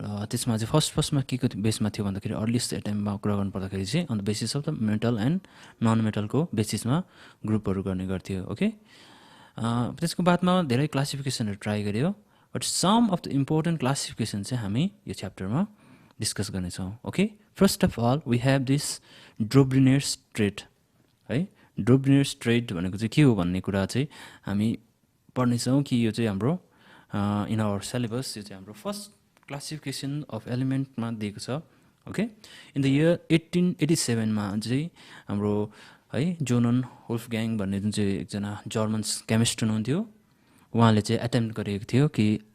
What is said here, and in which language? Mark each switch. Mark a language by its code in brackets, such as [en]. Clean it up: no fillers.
[ne] त्यसमा चाहिँ फर्स्टमा के को बेसमा थियो भन्दाखेरि अर्लिएस्ट अटेम्प्टमा कुरा गर्नु पर्दाखेरि चाहिँ [en] on the basis of the metal and non [ne] मेटलको बेसिसमा ग्रुपहरु गर्ने गर्थ्यो. ओके, त्यसको बादमा धेरै क्लासिफिकेसनहरु ट्राई गरियो, [en] but some of the important classification [ne] चाहिँ हामी यो च्याप्टरमा डिस्कस गर्ने छौं. [en] Okay, first of all we have this Dobereiner's triad है. [ne] ड्रोब्रिनेर्स ट्रेट भनेको चाहिँ के हो भन्ने कुरा चाहिँ हामी पढ्ने छौं कि यो चाहिँ हाम्रो [en] in our syllabus, [ne] यो चाहिँ हाम्रो फर्स्ट क्लासिफिकेसन अफ एलिमेन्टमा दिएको छ ओके [en] in the year 1887 [ne] मा चाहिँ हाम्रो है जोनन वुल्फग्याङ भन्ने जुन चाहिँ एकजना जर्मन केमिस्ट हुनुहुन्थ्यो उहाँले चाहिँ एटेम्प्ट गरेको थियो कि